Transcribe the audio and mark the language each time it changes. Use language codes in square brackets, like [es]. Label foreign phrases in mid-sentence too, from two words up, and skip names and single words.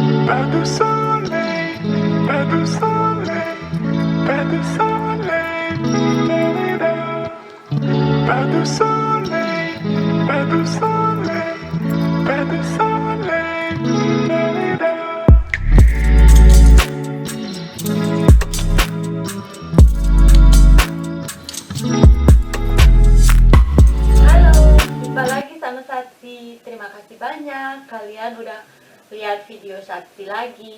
[fr] Pas de soleil, pas de soleil, pas de soleil, da-da-da. Pas de soleil, pas de soleil, pas de soleil, da-da-da. [id] Halo, jumpa lagi sama Satsi. Terima kasih banyak kalian udah lihat video Satsi lagi.